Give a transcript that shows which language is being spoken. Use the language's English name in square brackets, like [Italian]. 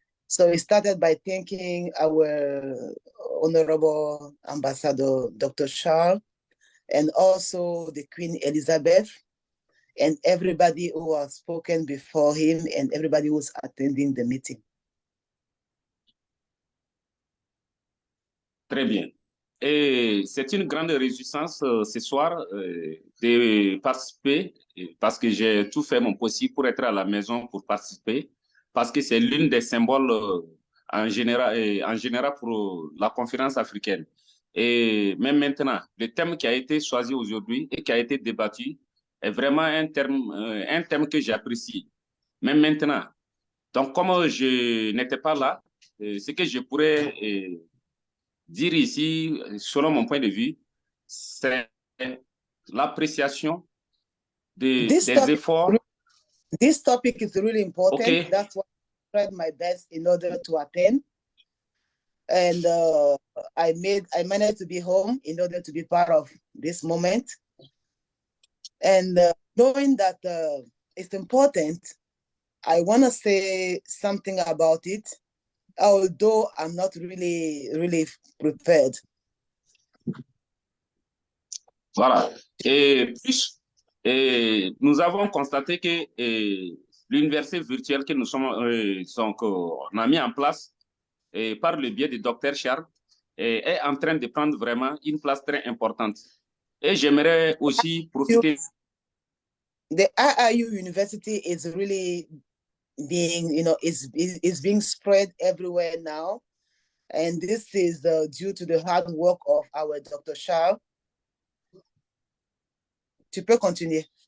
[English] So we started by thanking our Honorable Ambassador Dr. Charles and also the Queen Elizabeth and everybody who has spoken before him and everybody who's attending the meeting. [French] Très bien. Et c'est une grande réjouissance ce soir de participer parce que j'ai tout fait mon possible pour être à la maison pour participer parce que c'est l'une des symboles en général pour la conférence africaine. Et même maintenant, le thème qui a été choisi aujourd'hui et qui a été débattu est vraiment un thème que j'apprécie. Même maintenant. Donc, comme je n'étais pas là, ce que je pourrais dire ici, selon mon point de vue, c'est l'appréciation des efforts. [English] This topic is really important. Okay. That's why I tried my best in order to attend. And I managed to be home in order to be part of this moment. And knowing that it's important, I want to say something about it, although I'm not really prepared. [French] Voilà. Et plus, nous avons constaté que l'université virtuelle que nous qu'on a mis en place par le biais du Dr. Charles est en train de prendre vraiment une place très importante. Et j'aimerais aussi profiter. [English] The IIU University is really being, is being spread everywhere now. And this is due to the hard work of our Dr. Charles. [French] Tu peux continuer.